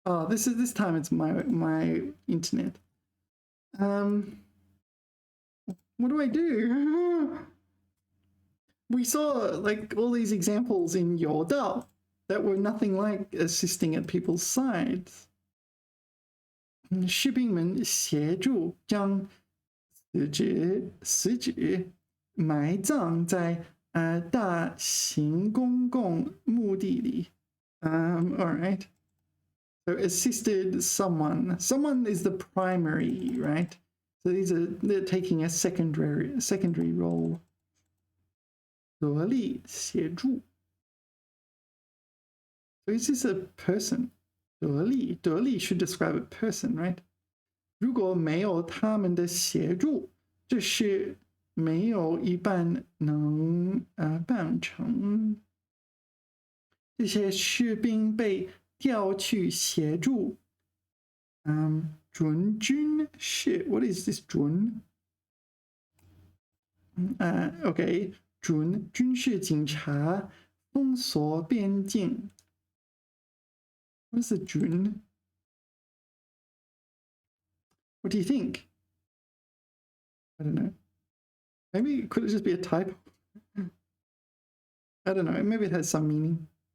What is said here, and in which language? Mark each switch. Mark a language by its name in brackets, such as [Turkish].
[English] This time it's my internet. What do I do? We saw like all these examples in 有道 that were nothing like assisting at people's sides. [Chinese] 士兵们协助将死者埋葬在大型公共墓地里。 [English] All right. So assisted someone. Someone is the primary, right? So they're taking a secondary role. [Chinese] 合力协助. [English] So is this a person? 得力 should describe a person, right? [Chinese] 如果没有他们的协助，这事没有一半能办成。这些士兵被调去协助。准军事 ， [English] What is this [Chinese] 准？OK， 准军事警察封锁边境。 [English] What is the 准 ？What do you think? I don't know. Maybe could it just be a typo? I don't know. Maybe it has some meaning.